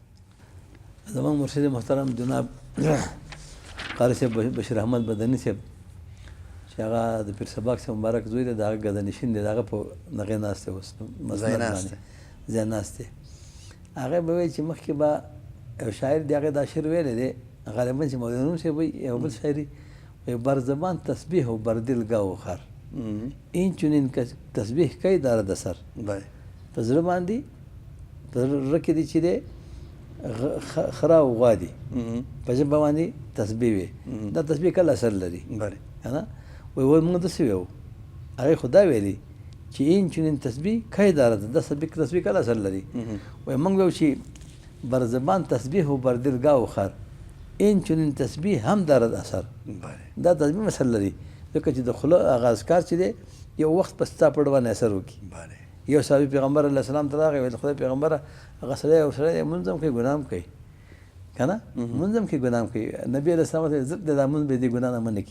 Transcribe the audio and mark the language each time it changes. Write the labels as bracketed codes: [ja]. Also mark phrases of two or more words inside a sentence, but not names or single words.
[ps] زموږ مرشد محترم جناب قاري صاحب بشیر احمد بدني صاحب چې هغه د پیر سباق صاحب مبارک زوی دی، د هغه ګدنشین دی، د هغه په نغې ناست دی، اوس ځای ناست دی. هغه به وایي چې مخکې به یو شاعر دی، هغه دا شعر ویلی دی غالبا چې مولوی صاحب وایي یو بل شاعري وایي [fa] بر زبان تسبیح و بر دل گاو خر این چنین تسبیح [ps] کوي داره د سر. په زړه باندې په زړه کې دی چې دی خره او غوا دي، په ژبه باندې تسبیح وي. دا تسبیح کله اثر لري که نه؟ وایي موږ داسې ویو، هغې خو دا ویلي چې [fa] این چنین تسبیح [ps] کوي داره دا تسبیح کله اثر لري. وایي موږ ویو چې [fa] بر زبان تسبیح و بر دل گاو خر این چنین تسبیح هم داره اثر. [ps] دا تسبیح اثر لري ځکه چې د خوله هغه اذکار چې دی یو وخت په ستا په زړه باندې اثر وکړي. یو صحابي پیغمبر علیه السلام ته راغی، ویل خدای پیغمبره هغه سړی یو سړی دی مونځ هم کوي ګناه هم کوي که نه، مونځ هم کوي ګناه هم کوي. نبي علیه السلام ته ضد دی دا مونځ به دې ګناه نه منې کړي.